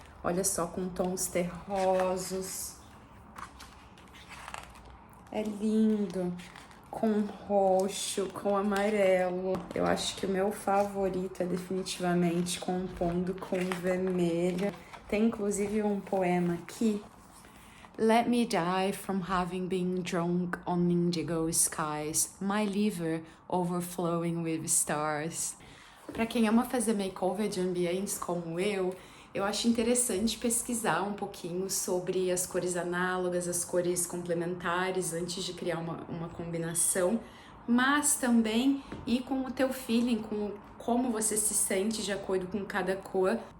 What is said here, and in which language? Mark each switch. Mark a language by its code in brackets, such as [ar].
[pt] Olha só, com tons terrosos. É lindo. Com roxo, com amarelo. Eu acho que o meu favorito é definitivamente compondo com vermelho. Tem inclusive um poema aqui. [en] Let me die from having been drunk on indigo skies, my liver overflowing with stars. [pt] Para quem ama fazer makeover de ambientes como eu acho interessante pesquisar um pouquinho sobre as cores análogas, as cores complementares, antes de criar uma combinação, mas também ir com o teu feeling, com como você se sente de acordo com cada cor.